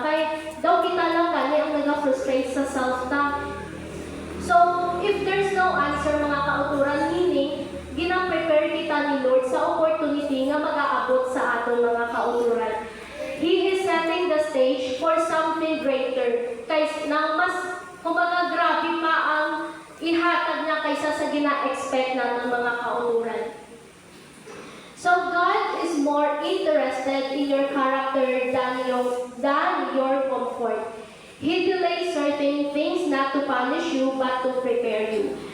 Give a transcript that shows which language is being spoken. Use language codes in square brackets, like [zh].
[hil] Kaya daw kita lang gani ang nag-frustrate sa self-talk. [en] So if there's no answer [hil] mga kauturan, meaning gina-prepare kita ni Lord sa opportunity nga mag-aabot sa aton mga kauturan. [en] He is setting the stage for something greater. [hil] Kaya na mas, kumbaga grabe pa ang ihatag niya kaysa sa gina-expect natin mga kauturan. [en] So God is more interested in your character than your comfort. He delays certain things not to punish you but to prepare you.